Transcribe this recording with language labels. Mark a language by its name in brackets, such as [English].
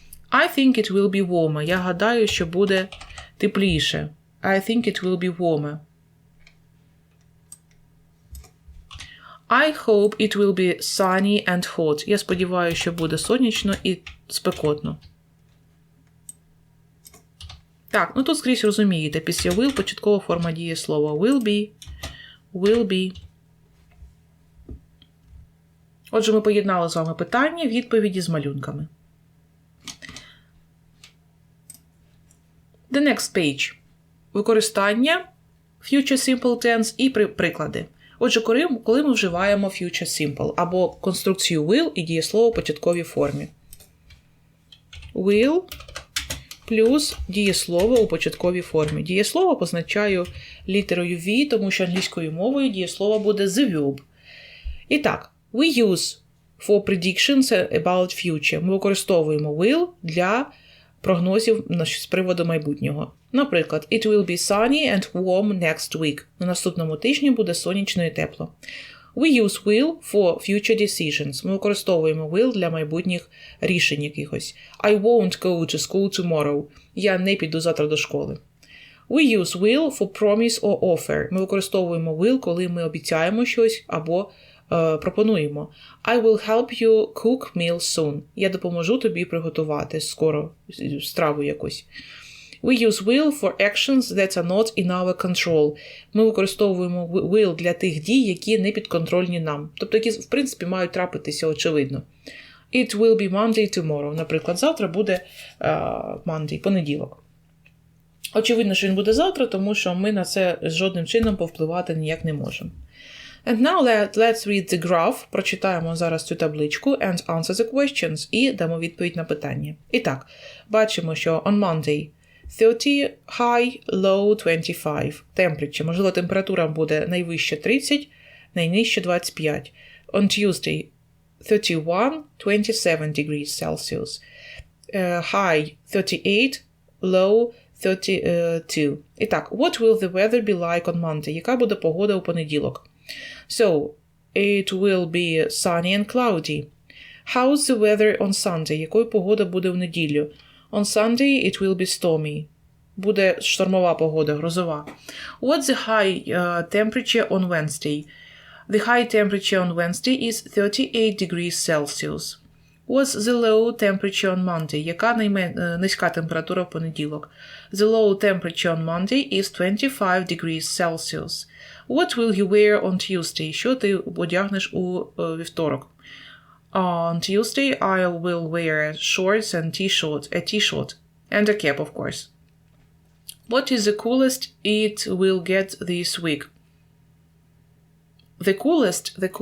[English] I think it will be warmer. [Ukrainian] Я гадаю, що буде тепліше. [English] I think it will be warmer. I hope it will be sunny and hot. [Ukrainian] Я сподіваюся, що буде сонячно і спекотно. Так, ну тут скрізь розумієте. Після will початкова форма дієслова will be. [English] Will be. [Ukrainian] Отже, ми поєднали з вами питання, відповіді з малюнками. [English] The next page. [Ukrainian] Використання future simple tense і приклади. Отже, коли ми вживаємо future simple або конструкцію will і дієслово в початковій формі. Will плюс дієслово у початковій формі. Дієслово позначаю літерою V, тому що англійською мовою дієслово буде the verb. І так, [English] we use for predictions about future. [Ukrainian] Ми використовуємо will для прогнозів з приводу майбутнього. [English] Наприклад, it will be sunny and warm next week. [Ukrainian] На наступному тижні буде сонячно і тепло. [English] We use will for future decisions. [Ukrainian] Ми використовуємо will для майбутніх рішень якихось. [English] I won't go to school tomorrow. [Ukrainian] Я не піду завтра до школи. [English] We use will for promise or offer. [Ukrainian] Ми використовуємо will, коли ми обіцяємо щось або пропонуємо. [English] I will help you cook meal soon. [Ukrainian] Я допоможу тобі приготувати скоро страву якусь. [English] We use will for actions that are not in our control. [Ukrainian] Ми використовуємо will для тих дій, які не підконтрольні нам. Тобто, які, в принципі, мають трапитися очевидно. [English] It will be Monday tomorrow. [Ukrainian] Наприклад, завтра буде Monday, понеділок. Очевидно, що він буде завтра, тому що ми на це жодним чином повпливати ніяк не можемо. [English] And now let's read the graph. [Ukrainian] Прочитаємо зараз цю табличку [English] and answer the questions. [Ukrainian] І дамо відповідь на питання. І так, бачимо, що [English] on Monday 30, high, low 25. Temperature. [Ukrainian] Можливо, температура буде найвища 30, найнижча 25. [English] On Tuesday 31, 27 degrees Celsius. High 38, low 32. [Ukrainian] І так, [English] what will the weather be like on Monday? [Ukrainian] Яка буде погода у понеділок? [English] So, it will be sunny and cloudy. How's the weather on Sunday? [Ukrainian] Якою погода буде в неділю? [English] On Sunday it will be stormy. [Ukrainian] Буде штормова погода, грозова. [English] What's the high temperature on Wednesday? The high temperature on Wednesday is 38 degrees Celsius. What's the low temperature on Monday? [Ukrainian] Яка низька температура в понеділок? [English] The low temperature on Monday is 25 degrees Celsius. What will you wear on Tuesday? [Ukrainian] Що ти одягнеш у вівторок? [English] On Tuesday I will wear shorts and a t-shirt and a cap, of course. What is the coolest it will get this week? The coolest.